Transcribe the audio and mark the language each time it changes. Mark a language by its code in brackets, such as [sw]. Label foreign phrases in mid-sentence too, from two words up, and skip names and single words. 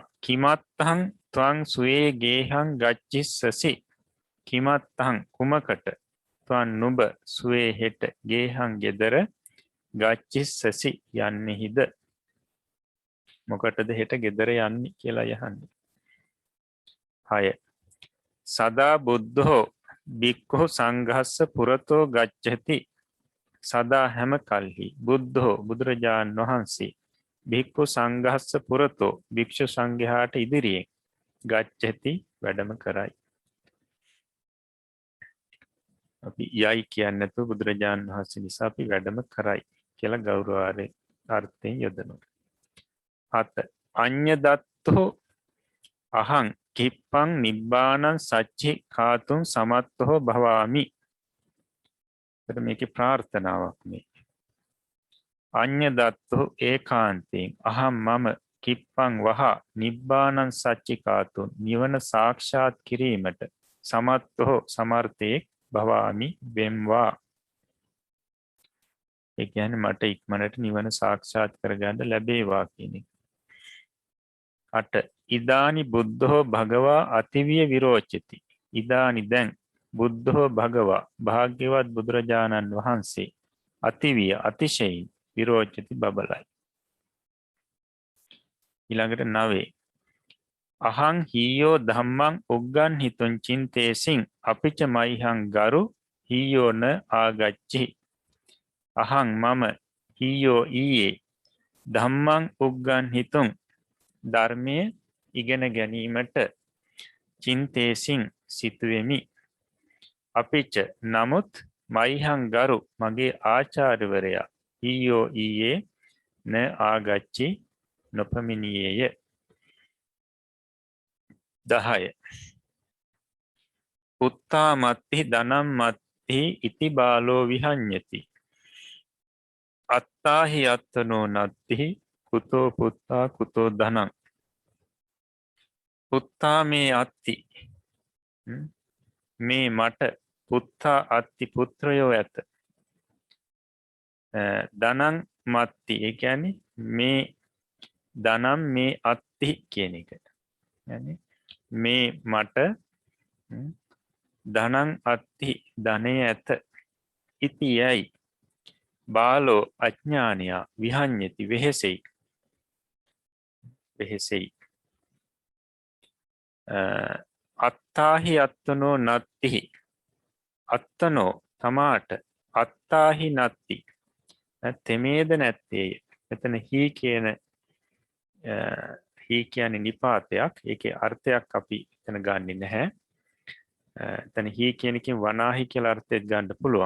[pi] කිමත්තහං ත්වං සුවේ ගේහං ගච්චිස්සසි. [si] කිමත්තහං කුමකට ත්වන් නුබ සුවේ හෙට ගේහං ගෙදර ගච්චිස්සසි යන්නෙහිද. මොකටද හෙට ගෙදර යන්නේ කියලා යහන්නේ. 6. [pi] සදා බුද්ධෝ බික්ඛු සංඝස්ස පුරතෝ ගච්ඡති. [si] සදා හැම කල්හි බුද්ධෝ බුදුරජාණන් වහන්සේ [pi] බික්ඛු සංඝස්ස පුරතෝ [si] භික්ෂු සංඝයාට ඉදිරියෙන් ගච්ඡති වැඩම කරයි. අපි යයි කියන්නේ නැතුව බුදුරජාණන් වහන්සේ නිසා අපි වැඩම කරයි කියලා ගෞරවාර්ථයෙන් අර්ථයෙන් යොදනවා. 7. [pi] අඤ්ඤ දත්තෝ අහං කිප්පං නිබ්බානං සච්චි කාතුං සමත්තෝ භවාමි. [si] එතන මේකේ ප්‍රාර්ථනාවක් මේ. [pi] අඤ්ඤ දත්තෝ [si] ඒකාන්තයෙන් අහං මම කිප්පං වහ [pi] නිබ්බානං සච්චි කාතුං [si] නිවන සාක්ෂාත් කිරීමට සමත්තෝ සමර්ථේ භවාමි වෙම්වා. ඒ කියන්නේ මට ඉක්මනට නිවන සාක්ෂාත් කරගන්න ලැබේවා කියන එක. [pi] 8. ඉදානි බුද්ධෝ භගවා අතිවිය විරෝචති. [si] ඉදානි දැන් [pi] බුද්ධෝ භගවා [si] භාග්‍යවත් බුදුරජාණන් වහන්සේ අතිවිය අතිශයින් විරෝචති බබලයි. ඊළඟට 9. [pi] අහං හීයෝ ධම්මං උග්ගන් හිතුං චින්තේසින් අපිච මයිහං ගරු හීයෝන ආගච්චි. [si] අහං මම හීයෝ ඊයේ [pi] ධම්මං උග්ගන් හිතුං [si] ධර්මයේ ඉගෙන ගැනීමට චින්තේසින් සිතුවෙමි. අපිච නමුත් [pi] මයිහං ගරු [si] මගේ ආචාර්යවරයා හීයෝ ඊයේ [pi] න ආගච්චි [si] නොපමිණියේය. 10. [pi] පුත්තා මත්ති ධනම් මත්ති ඉති බාලෝ විහඤ්ඤති. අත්තාහි අත්තනෝ නත්ති කුතෝ පුත්තා කුතෝ ධනං. පුත්තා මේ අත්ති. මේ මට පුත්තා අත්ති [si] පුත්‍රයෝ ඇත. [pi] ධනං මත්ති [si] ඒ කියන්නේ [pi] මේ ධනම් මේ අත්ති [si] කියන එක. මේ මට [pi] ධනං අත්ති [si] ධනය ඇත. ඉති යයි බාලෝ අඥානයා විහඤ්ඤති වෙහෙසෙයි. [pi] වෙහෙසෙයි. අත්තාහි අත්තනෝ නත්තිහි. අත්තනෝ තමාට අත්තාහි නත්ති. [si] තෙමේද නැත්තේය. එතන හි කියන හි කියන්නේ නිපාතයක්. ඒකේ අර්ථයක් අපි එතන ගන්නෙ නැහැ. එතන හි කියන එකෙන් වනාහි කියලා අර්ථයක් ගන්න පුළුවන්.